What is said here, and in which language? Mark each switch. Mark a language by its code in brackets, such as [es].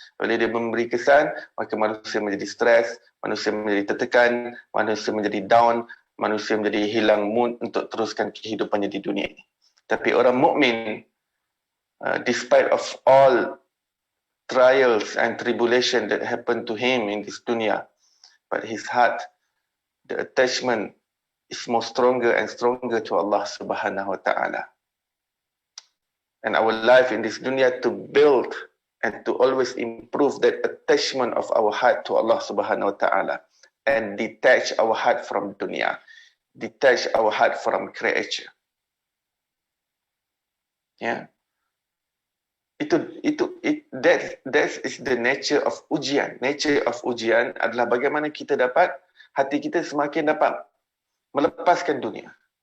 [ms] Bila dia memberi kesan, maka manusia menjadi stres, manusia menjadi tertekan, manusia menjadi down, manusia menjadi hilang mood untuk teruskan kehidupannya di dunia ini. Tapi orang mukmin, [en] despite of all trials and tribulation that happen to him in this dunya, but his heart, the attachment is more stronger and stronger to Allah Subhanahu Wa Taala. And our life in this dunya to build and to always improve that attachment of our heart to Allah Subhanahu Wa Taala and detach our heart from dunya, detach our heart from creature. Yeah. That is the nature of ujian. [ms] Nature of ujian adalah bagaimana kita dapat, hati kita semakin dapat melepaskan dunia.